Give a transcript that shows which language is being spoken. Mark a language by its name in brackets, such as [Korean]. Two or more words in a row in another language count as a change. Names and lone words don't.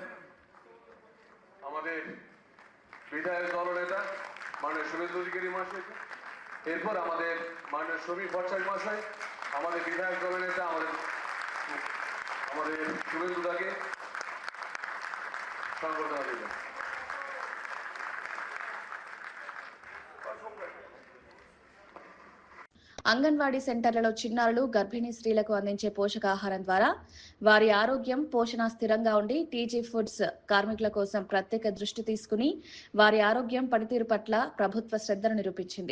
[Bangla] আমাদের বিধায়ক দলনেতা মাননীয় শুভেন্দু অধিকারী মহাশয়, এরপর আমাদের মাননীয় শ্রমিক ভট্টাচার্য মহাশয়, আমাদের বিধায়ক দলনেতা আমাদের শুভেন্দুদাকে সংবর্ধনা দিলেন। [Telugu] అంగన్వాడీ సెంటర్లలో చిన్నారులు, గర్భిణీ స్త్రీలకు అందించే పోషకాహారం ద్వారా వారి ఆరోగ్యం, పోషణ స్థిరంగా ఉండి టీజీ ఫుడ్స్ కార్మికుల కోసం ప్రత్యేక దృష్టి తీసుకుని వారి ఆరోగ్యం, పనితీరు పట్ల ప్రభుత్వ శ్రద్ధను నిరూపించింది.